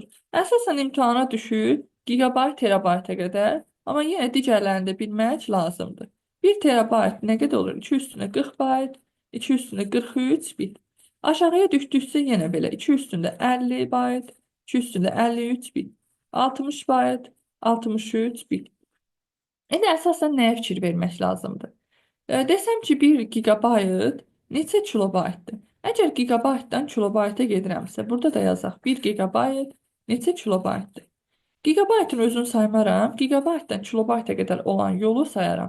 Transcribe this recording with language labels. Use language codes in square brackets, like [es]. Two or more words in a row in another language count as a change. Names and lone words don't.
[az] Əsasən imtahana düşür gigabayt, terabayta qədər, amma yenə digərlərini də bilmək lazımdır. 1 terabayt nə qədər olur? 2 üstündə 40 bayt, 2 üstündə 43 bit. Aşağıya düşdüksə yenə belə 2 üstündə 50 bayt, 2 üstündə 53 bit, 60 bayt, 63 bit. İndi əsasən nəyə fikir vermək lazımdır? Desəm ki, 1 gigabayt neçə kilobaytdır? Əgər gigabaytdan kilobayta gedirəmsə, burada da yazaq 1 gigabayt neçə kilobaytdır? Gigabaytın özünü saymaram. Gigabaytdan kilobayta qədər olan yolu sayaram.